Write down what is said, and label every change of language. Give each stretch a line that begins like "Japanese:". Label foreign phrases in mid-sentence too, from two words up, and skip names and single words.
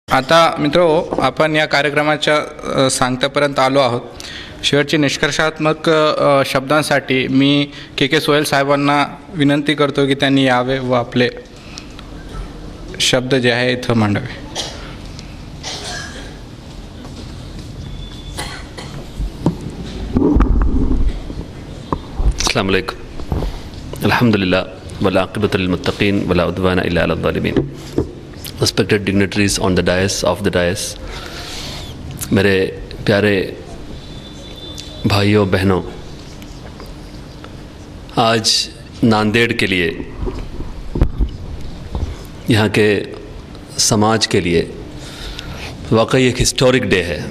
Marathi: आता मित्रो, आपण या कार्यक्रमाच्या सांगतापर्यंत आलो आहोत. शेवटची निष्कर्षात्मक शब्दांसाठी मी के सोहेल साहेबांना विनंती करतो की त्यांनी यावे व आपले शब्द जे आहे इथं मांडावे.
Arabic: السلام عليكم. الحمد لله والعاقبة للمتقين ولا عدوان إلا على الظالمين.
English: Respected dignitaries on the dais of the dais,
Hindi: मेरे प्यारे भाइयों बहनों, आज नांदेड़ के लिए, यहाँ के समाज के लिए वाकई एक
English: historic day
Hindi: है.